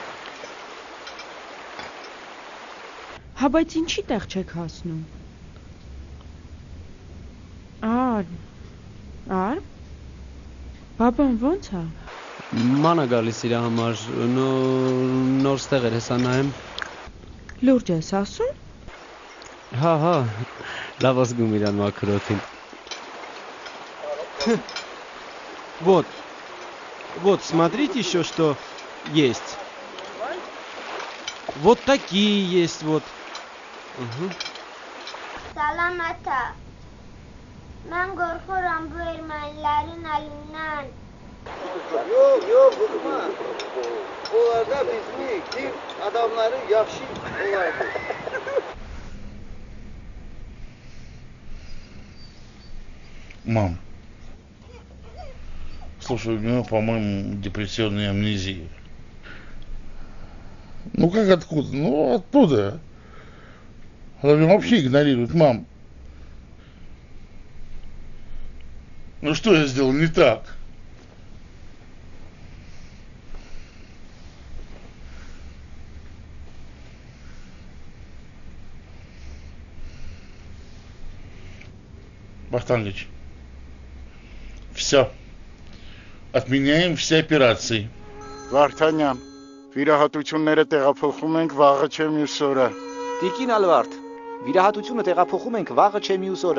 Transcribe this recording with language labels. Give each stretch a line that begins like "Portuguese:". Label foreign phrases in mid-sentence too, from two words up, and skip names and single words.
Armenian: Հա բայց ինչի տեղ չեք հասնում։ Արմ։ Բաբան ո՞նց է։ Ման է գալիս իր համար, նոր ստեղ էր հեսա նայեմ։ Լուրջ ես ասում։ Հա, լավ ասգում իրան մաքրոթին։
Russian: Вот, смотрите еще, что есть. Вот такие есть, вот.
Turkish: Salamata. Ben korkuyorum bu Ermenilerin elinden. Yok, bıkma.
Azerbaijani: Onlarda bizim adamları yaxşı olardı.
Russian: Мам, слушай, у него, по-моему, депрессионная амнезия. Ну как откуда? Ну оттуда. Она меня вообще игнорирует, мам. Ну что я сделал не так? Бахтангович, все. Отменяем все операции.
Armenian: Վարդանյան, վիրահատությունները տեղափոխում ենք վաղը չէ մյուս օրը։ Տիկին Ալվարդ, վիրահատությունը տեղափոխում ենք վաղը չէ մյուս օրը։